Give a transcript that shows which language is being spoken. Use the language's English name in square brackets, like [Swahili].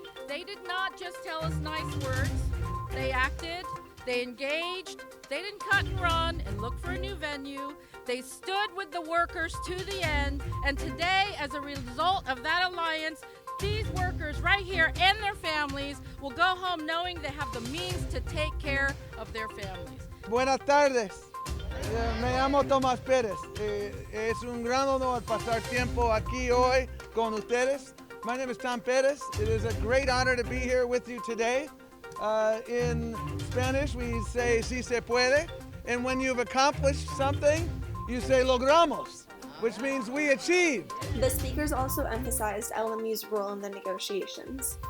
[English] They did not just tell us nice words. They acted, they engaged, they didn't cut and run and look for a new venue. They stood with the workers to the end, and today, as a result of that alliance, these workers right here and their families will go home knowing they have the means to take care of their families. [Spanish] Buenas tardes, me llamo Tomás Pérez. Es un gran honor pasar tiempo aquí hoy con ustedes. [English] My name is Tom Perez. It is a great honor to be here with you today. In Spanish, we say [Spanish] si se puede, [English] and when you've accomplished something, you say logramos, which means we achieved. The speakers also emphasized LMU's role in the negotiations.